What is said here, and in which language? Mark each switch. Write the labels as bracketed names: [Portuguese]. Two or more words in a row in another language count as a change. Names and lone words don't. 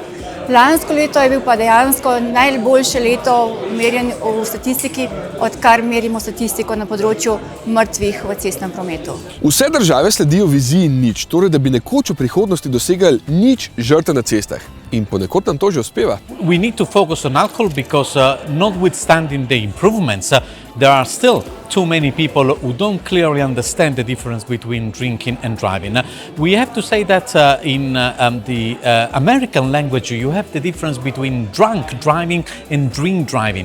[Slovenian] Lansko leto je bil pa dejansko najboljše leto merjen v statistiki, odkar merimo statistiko na področju mrtvih v cestnem prometu. Vse države sledijo viziji nič, torej da bi nekoč v prihodnosti dosegali nič žrtev na cestah. In ponekod nam to že uspeva. [English] We need to focus on alcohol because notwithstanding the improvements, there are still too many people who don't clearly understand the difference between drinking and driving. We have to say that in the American language you have the difference between drunk driving and drink driving.